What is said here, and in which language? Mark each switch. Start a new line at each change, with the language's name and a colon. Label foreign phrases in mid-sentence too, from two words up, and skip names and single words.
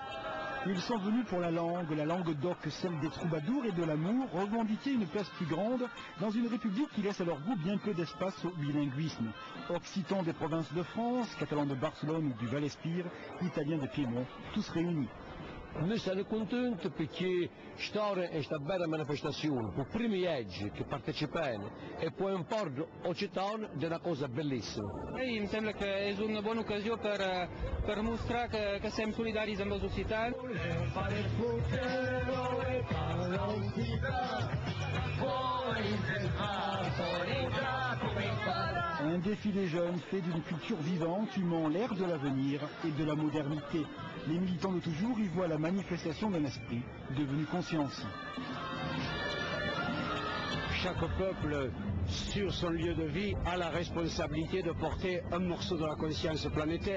French: Ils sont venus pour la langue d'oc, celle des troubadours et de l'amour, revendiquer une place plus grande dans une république qui laisse à leur goût bien peu d'espace au bilinguisme. Occitans des provinces de France, catalans de Barcelone ou du Val-Espire, italiens de Piémont, tous réunis.
Italian: Noi siamo contenti perché è sta bella manifestazione, per primi leggi che partecipano e poi imporre Occitan è una cosa bellissima. Mi sembra che è una buona occasione per mostrare che siamo solidari con gli occitani.
French: Un défilé jeune fait d'une culture vivante, humant l'air de l'avenir et de la modernité. Les militants de toujours y voient la manifestation d'un esprit devenu conscience. Chaque peuple, sur son lieu de vie, a la responsabilité de porter un morceau de la conscience planétaire.